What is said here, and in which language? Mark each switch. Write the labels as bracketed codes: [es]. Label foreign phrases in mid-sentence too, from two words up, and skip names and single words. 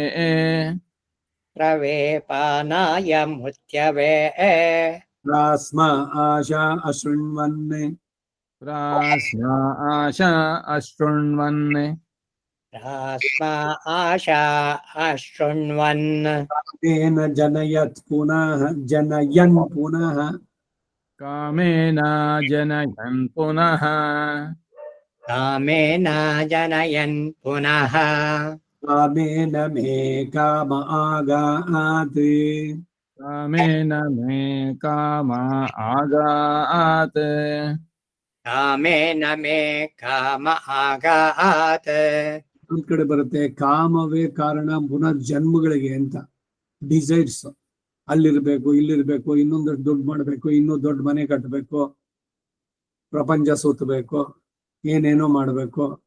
[sa] ಪ್ರವೇಪಾನಾಯ ಮೃತ್ಯವೆ ರಾಸ್ಮ ಆಶಾ ಅಶೃಣ್ವನ್ ಪ್ರಾಸ್ಮ ಆಶಾ ಅಶೃಣ್ವನ್ ರಾಸ್ಮ ಆಶಾ ಅಶೃಣ್ವನ್ ತೇನ ಜನಯತ್ ಪುನಃ ಜನಯನ್ ಪುನಃ ಕಾಮೇನ ಜನಯನ್ ಪುನಃ ಕಾಮೇನ ಜನಯನ್ ಪುನಃ ಕಾಮೇನ ಮೇ ಕಾಮ ಆಗಾತ್ ಕಾಮೇನ ಮೇ ಕಾಮ ಆಗಾತ್ ಕಾಮೇನ ಮೇ ಕಾಮ ಆಗಾತ್. [kn] ಒಂದ್ ಕಡೆ ಬರುತ್ತೆ ಕಾಮವೇ ಕಾರಣ ಪುನರ್ಜನ್ಮಗಳಿಗೆ ಅಂತ. ಡಿಸೈರ್ಸ್ ಅಲ್ಲಿರ್ಬೇಕು, ಇಲ್ಲಿರ್ಬೇಕು, ಇನ್ನೊಂದು ದುಡ್ಡು ಮಾಡ್ಬೇಕು, ಇನ್ನೂ ದೊಡ್ಡ ಮನೆ ಕಟ್ಟಬೇಕು, ಪ್ರಪಂಚ ಸುತ್ತಬೇಕು, ಏನೇನೋ ಮಾಡ್ಬೇಕು.